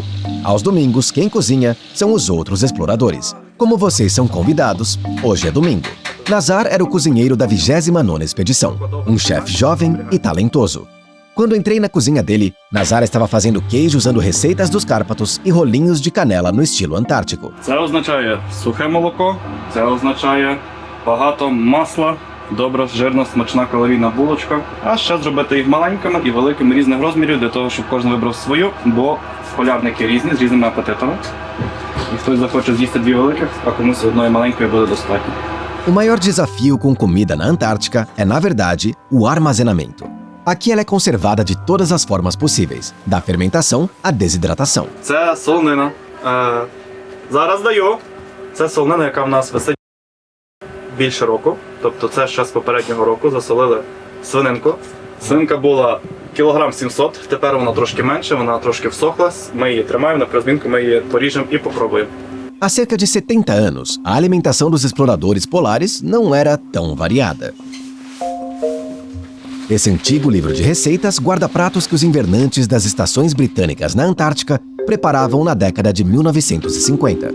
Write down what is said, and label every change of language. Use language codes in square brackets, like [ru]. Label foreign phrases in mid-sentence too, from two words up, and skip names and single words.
[pt] Aos domingos, quem cozinha são os outros exploradores. Como vocês são convidados, hoje é domingo. Nazar era o cozinheiro da 29ª expedição, um chefe jovem e talentoso. Quando entrei na cozinha dele, Nazar estava fazendo queijo usando receitas dos Cárpatos e rolinhos de canela no estilo antártico. [uk] Це означає сухе молоко, це означає багато масла, добра, жирна, смачна калорійна булочка. А ще зробити їх маленькими і великими різних розмірів для того, щоб кожен вибрав свою, бо полярники різні, з різними апетитами. І хтось захоче з'їсти дві великих, а комусь одної маленької буде достатньо. [pt] O maior desafio com comida na Antártica é, na verdade, o armazenamento. Aqui ela é conservada de todas as formas possíveis, da fermentação à desidratação. [uk] Це солонина. Зараз даю. Це солонина, яка в нас висить більше року. Тобто це ще з попереднього року засолили свининку. Свинка була кілограм 700, тепер вона трошки менше, вона трошки всохла. Ми її тримаємо на призмінку, ми її поріжемо і попробуємо. [pt] Há cerca de 70 anos, a alimentação dos exploradores polares não era tão variada. Esse antigo livro de receitas guarda pratos que os invernantes das estações britânicas na Antártica preparavam na década de 1950.